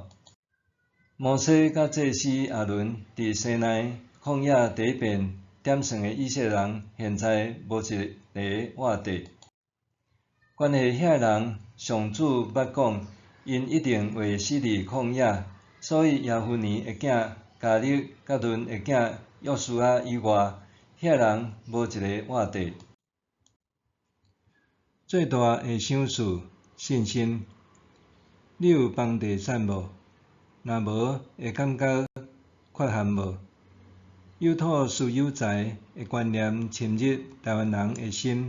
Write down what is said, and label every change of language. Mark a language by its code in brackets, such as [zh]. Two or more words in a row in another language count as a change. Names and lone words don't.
[nan] 摩西甲祭司阿伦伫西奈旷野第一遍点算的以色列人，现在无一个活地。关系遐人，上主捌讲，因一定会死伫旷野，所以耶夫尼的囝迦勒甲伦的囝约书亚以外，遐人无一个活地。最大的赏赐，信心。你有房地产无？若无，会感觉缺憾无？有土斯有财的观念深入台湾人的心。